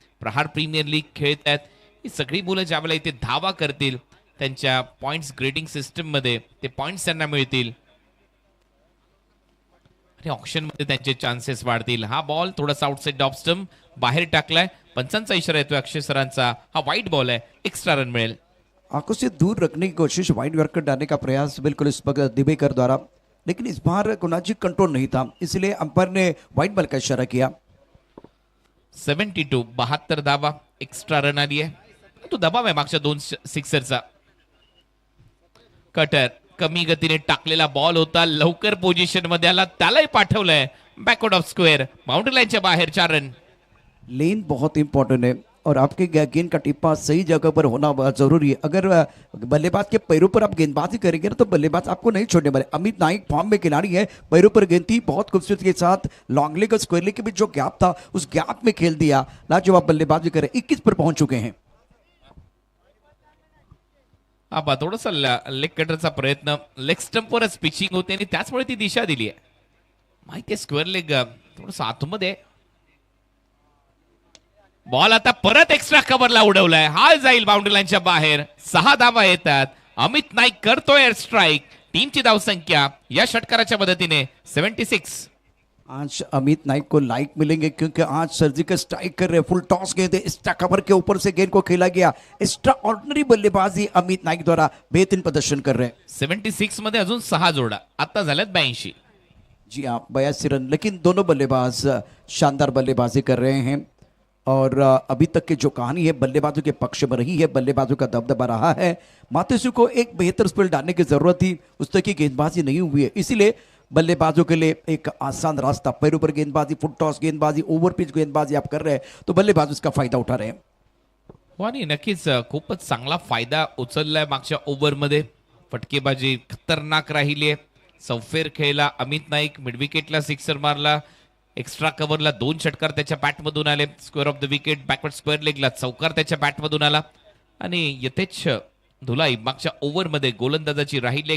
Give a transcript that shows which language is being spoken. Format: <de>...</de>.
<mr>प्रहार premier league खेळत आहेत. ही सगळी मुलं ज्यावेळेला इथे धावा करतील त्यांच्या पॉइंट्स ग्रेडिंग सिस्टम मध्ये ते पॉइंट्स त्यांना मिळतील. आणि ऑप्शन मध्ये त्यांचे चान्सेस वाढतील. हा बॉल थोडासा आउटसाइड ऑफ स्टंप बाहेर टाकलाय. पंचांचा इशारा येतोय अक्षय सरांचा. हा वाईट बॉल आहे, एक्स्ट्रा रन मिळेल.</mr> <hi>आंखों से दूर रखने की कोशिश, वाइड वर्कर डालने का प्रयास बिल्कुल इस वक्त दिवेकर द्वारा, लेकिन इस बार कुणाजी कंट्रोल नहीं था, इसलिए अंपायर ने वाइड बॉल का इशारा किया.</hi> <mr>72 72 धावा, एक्स्ट्रा रन आली आहे. तो दबाव आहे मागच्या 2 सिक्सरचा. कटर कमी गतीने टाकलेला बॉल होता, लवकर पोझिशन मध्ये आला, त्यालाही पाठवलंय बॅकवर्ड ऑफ स्क्वेअर, बाउंड्री लाईनच्या बाहेर 4 रन.</mr> <hi>लेन बहुत इंपॉर्टेंट है और आपके गेंद का टिप्पा सही जगह पर होना बहुत जरूरी है. अगर बल्लेबाज के पैरों पर आप गेंदबाजी करेंगे ना तो बल्लेबाज आपको नहीं छोड़ने वाले. अमित नाइक फॉर्म में खिलाड़ी है, पैरों पर गेंद थी, बहुत खूबसूरती के साथ लॉन्ग लेग और स्क्वायर लेग के बीच जो गैप था उस गैप में खेल दिया. लाजवाब बल्लेबाजी करे, 21 पर पहुंच चुके हैं.</hi> <mr>आबा थोडासा लेग कटरचा प्रयत्न, लेग स्टंपवरच पिचिंग होते आणि त्याचमुळे ती दिशा दिली आहे. माहिती आहे स्क्वेअर लेग थोडंसं आतमध्ये. बॉल आता परत एक्स्ट्रा कव्हरला उडवलाय, हा जाईल बाउंड्री लाईनच्या बाहेर. 6 धावा येतात. अमित नाईक करतोय एअर स्ट्राईक. टीमची धावसंख्या या षटकाराच्या मदतीने 76.</mr> <hi>आज अमित नाइक को लाइक मिलेंगे क्योंकि आज सर्जिकल स्ट्राइक कर रहे हैं. फुल टॉस गेंद है, एक्स्ट्रा कवर के ऊपर से गेंद को खेला गया. एक्स्ट्रा ऑर्डिनरी बल्लेबाजी अमित नाइक द्वारा बेहतरीन प्रदर्शन कर रहे हैं.</hi> <mr>76 मध्ये अजून 6 जोडा, आता झाल्यात 82.</mr> <hi>जी हाँ, 82 रन, लेकिन दोनों बल्लेबाज शानदार बल्लेबाजी कर रहे हैं और अभी तक की जो कहानी है बल्लेबाजों के पक्ष में रही है, बल्लेबाजों का दबदबा रहा है. मातेसू को एक बेहतर स्पेल डालने की जरूरत थी, उस तक की गेंदबाजी नहीं हुई है, इसीलिए बल्लेबाजों के लिए एक आसान रास्ता, पैरों पर गेंदबाजी, फुट टॉस गेंदबाजी, ओव्हर पिच गेंदबाजी आप कर रहे हैं तो बल्लेबाज उसका फायदा उठा रहे हैं.</hi> <mr>हो आणि नक्कीच खूपच चांगला फायदा उचललाय मागच्या ओव्हरमध्ये. फटकेबाजी खतरनाक राहिली आहे. सौफेर खेळला अमित नाईक, मिड विकेटला सिक्सर मारला, एक्स्ट्रा कव्हरला 2 षटकार त्याच्या बॅटमधून आले. Square of the wicket backward square लेगला चौकार त्याच्या बॅटमधून आला आणि यथेच्छ धुलाई मागच्या ओव्हरमध्ये गोलंदाजाची राहिली.</mr>